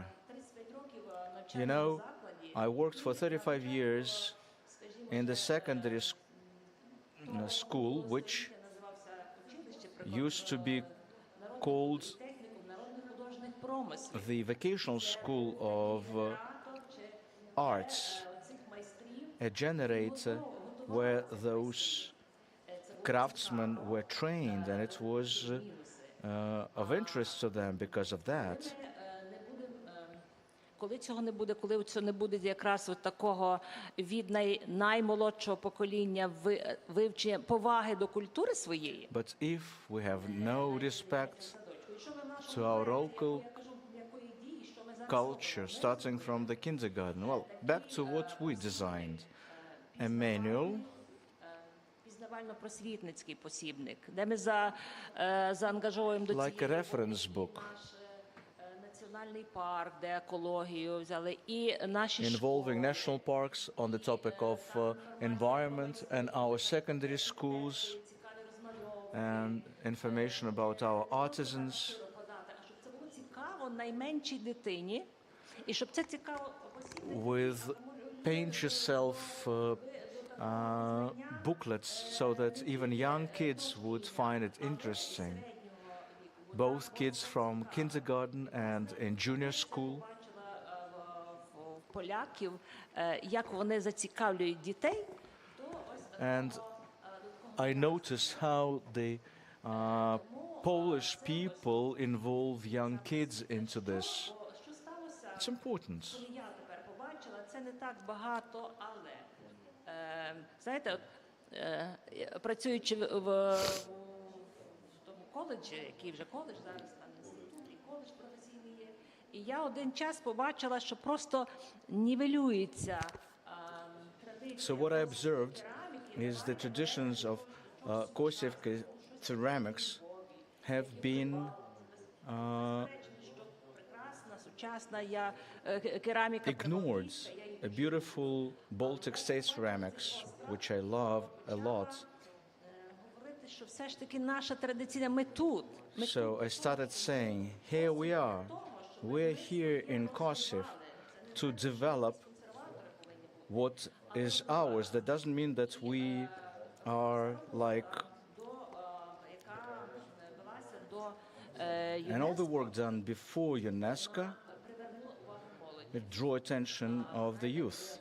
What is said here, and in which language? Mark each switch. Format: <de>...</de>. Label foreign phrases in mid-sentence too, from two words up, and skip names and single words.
<en>You know, I worked for 35 years in the secondary school, which used to be called the vocational school of arts, a generator where those craftsmen were trained, and it was of interest to them because of that.</en> <uk>Коли цього не буде, коли це не буде якраз от такого від наймолодшого покоління вивчення поваги до культури своєї.</uk> <en>But if we have no respect to our local culture, starting from the kindergarten, well, back to what we designed, a manual,</en> <uk>пізнавально-просвітницький посібник, де ми заангажовуємо до</uk> <en>like a reference book,</en> <uk>національний парк, де екологію взяли, і наші</uk> <en>involving national parks on the topic of environment and our secondary schools and information about our artisans.</en> <uk>Щоб це було цікаво найменшій дитині, і щоб це цікаво</uk> <en>with paint yourself booklets so that even young kids would find it interesting. Both kids from kindergarten and in junior school.</en> <uk>Поляків, як вони зацікавлюють дітей.</uk> <en>And I noticed how the Polish people involve young kids into this. It's important.</en> <uk>Коли я тепер побачила, це не так багато, але знаєте, от, працюючи в тому коледжі, який вже коледж зараз там інститут, і коледж професійний є, і я один час побачила, що просто нівелюється традиція.</uk> <en>So what I observed is the traditions of Kosiev ceramics have been ignored. A beautiful Baltic state ceramics, which I love a lot.</en> <uk>Що все ж таки наша традиційна, ми тут.</uk> <en>So I started saying, here we are. We're here in Kosiev to develop what is ours. That doesn't mean that we are like... And all the work done before UNESCO, it drew attention of the youth.</en>